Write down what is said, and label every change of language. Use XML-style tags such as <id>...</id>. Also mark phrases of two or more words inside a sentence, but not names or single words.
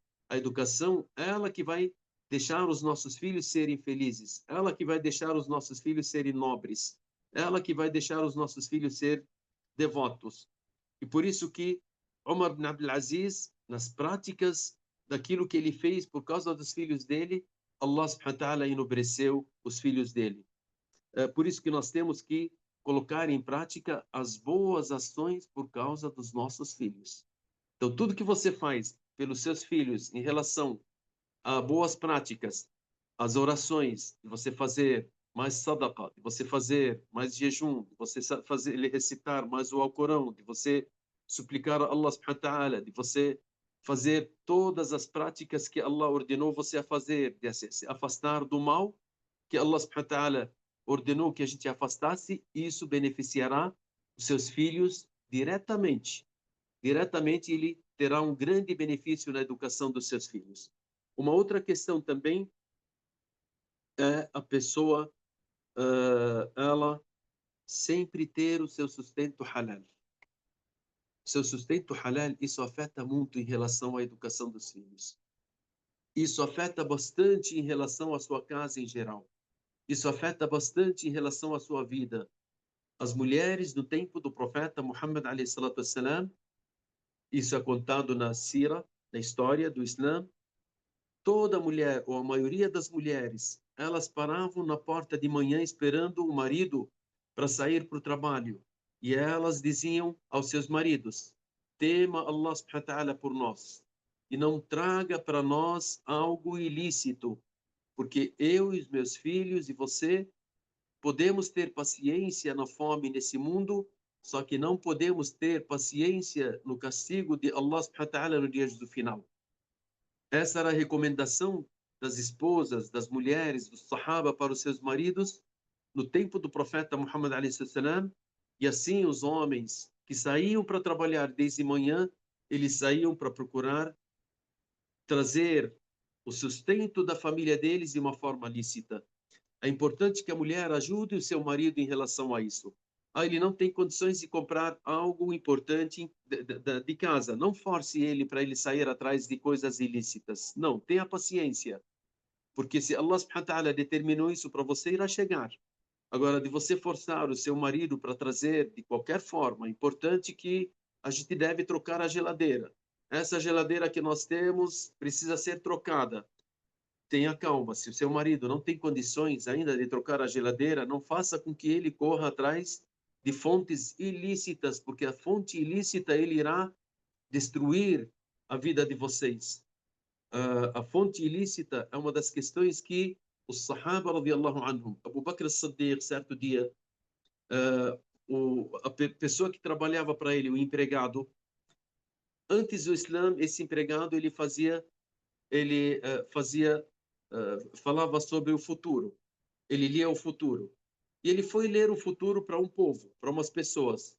<pt>A educação, ela que vai deixar os nossos filhos serem felizes, ela que vai deixar os nossos filhos serem nobres, ela que vai deixar os nossos filhos ser devotos. E por isso que Umar ibn Abdul Aziz, nas práticas daquilo que ele fez por causa dos filhos dele,</pt> <ar>الله سبحانه وتعالى</ar> <pt>enobreceu os filhos dele. Por isso que nós temos que colocar em prática as boas ações por causa dos nossos filhos. Então, tudo que você faz pelos seus filhos em relação a boas práticas, as orações, de você fazer mais sadaqa, de você fazer mais jejum, de você fazer ele recitar mais o Alcorão, de você suplicar a</pt> <ar>الله سبحانه وتعالى,</ar> <pt>de você fazer todas as práticas que Allah ordenou você a fazer, de se afastar do mal que</pt> <ar>الله سبحانه وتعالى</ar> <pt>ordenou que a gente afastasse, isso beneficiará os seus filhos diretamente. Diretamente ele terá um grande benefício na educação dos seus filhos. Uma outra questão também é a pessoa, ela sempre ter o seu sustento halal. Seu sustento halal, isso afeta muito em relação à educação dos filhos. Isso afeta bastante em relação à sua casa em geral. Isso afeta bastante em relação à sua vida. As mulheres no tempo do profeta Muhammad</pt> <ar>عليه الصلاة والسلام,</ar> <pt>isso é contado na Sira, na história do Islã, toda mulher, ou a maioria das mulheres, elas paravam na porta de manhã esperando o marido para sair para o trabalho. E elas diziam aos seus maridos: tema</pt> <ar>الله سبحانه وتعالى</ar> <pt>por nós e não traga para nós algo ilícito, porque eu e os meus filhos e você podemos ter paciência na fome nesse mundo, só que não podemos ter paciência no castigo de</pt> <ar>الله سبحانه وتعالى</ar> <pt>no dia do final. Essa era a recomendação das esposas, das mulheres, dos sahaba para os seus maridos no tempo do profeta Muhammad</pt> <ar>عليه السلام.</ar> <pt>E assim os homens que saíam para trabalhar desde manhã, eles saíam para procurar trazer o sustento da família deles de uma forma lícita. É importante que a mulher ajude o seu marido em relação a isso. Ah, ele não tem condições de comprar algo importante de casa. Não force ele para ele sair atrás de coisas ilícitas. Não, tenha paciência. Porque se</pt> <ar>الله سبحانه وتعالى</ar> <pt>determinou isso para você, irá chegar. Agora, de você forçar o seu marido para trazer de qualquer forma, é importante que a gente deve trocar a geladeira. Essa geladeira que nós temos precisa ser trocada. Tenha calma. Se o seu marido não tem condições ainda de trocar a geladeira, não faça com que ele corra atrás de fontes ilícitas, porque a fonte ilícita ele irá destruir a vida de vocês. A fonte ilícita é uma das questões que os Sahaba,</pt> <ar>رضي الله عنهم,</ar> <pt>Abu Bakr as-Siddiq, certo dia, a pessoa que trabalhava para ele, o empregado, antes do Islã, esse empregado ele falava sobre o futuro. Ele lia o futuro. E ele foi ler o futuro para um povo, para umas pessoas.</pt>